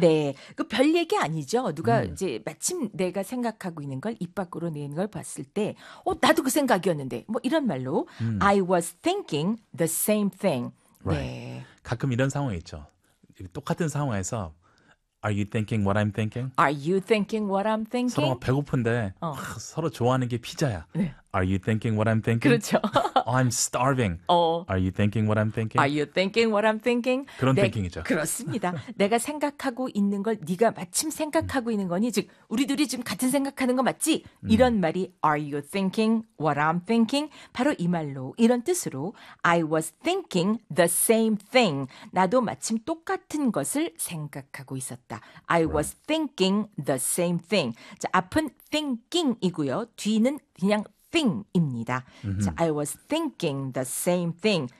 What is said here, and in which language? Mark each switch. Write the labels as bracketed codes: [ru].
[ko] 네, 그 별 얘기 아니죠. 누가 이제 마침 내가 생각하고 있는 걸 입 밖으로 내는 걸 봤을 때 나도 그 생각이었는데 뭐 이런 말로 [en] I was thinking the same thing. Right. [ko] 네. 가끔 이런 상황이 있죠. 똑같은 상황에서 [en] Are you thinking what I'm thinking? Are you thinking what I'm thinking? [ko] 서로 배고픈데 서로 좋아하는 게 피자야. 네. [en] Are you thinking what I'm thinking? [ko] 그렇죠. [en] Oh, I'm starving. Are you thinking what I'm thinking? Are you thinking what I'm thinking? [ko] 그런 thinking이죠. 그렇습니다. 내가 생각하고 있는 걸 네가 마침 생각하고 있는 거니 즉 우리 둘이 지금 같은 생각하는 거 맞지? 이런 말이 [en] Are you thinking what I'm thinking? [ko] 바로 이 말로 이런 뜻으로 [en] I was thinking the same thing. [ko] 나도 마침 똑같은 것을 생각하고 있었다. [en] I was right. thinking the same thing. [ko] 자, 앞은 thinking이고요. 뒤는 그냥 thing입니다. [en] I was thinking the same thing.